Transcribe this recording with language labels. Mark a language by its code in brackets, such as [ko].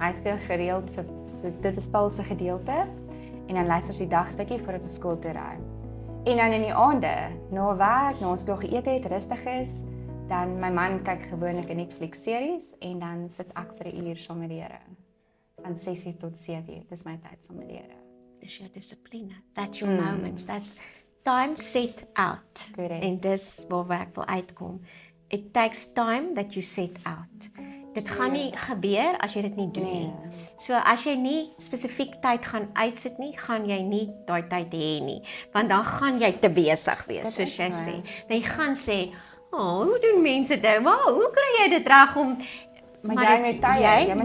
[af] hy's heel gereeld vir so dit is Paul se gedeelte. En dan luister sy dagstukkie voordat ons skool toe ry. En dan in die aande, na werk, na ons klaar geëet het, rustig is, dan my man kyk gewoonlik 'n Netflix series en dan sit ek vir 'n uur saam met die Here. Van 6:00 tot 7:00, dis my tyd saam met die Here. Dis jou dissipline. [en] That's your moments. That's time set out. Correct. [af] En dis waar ek wil uitkom. [en] It takes time that you set out. [af] Dit gaan nie gebeur as jy dit nie doen nie. So as jy nie spesifiek tyd gaan uitsit nie, gaan jy nie daai tyd hê nie, want dan gaan jy te besig wees, soos jy sê. Dan jy gaan sê, hoe doen mense dit? Wow, hoe kry jy dit reg om Maar jy moet tye, jy moet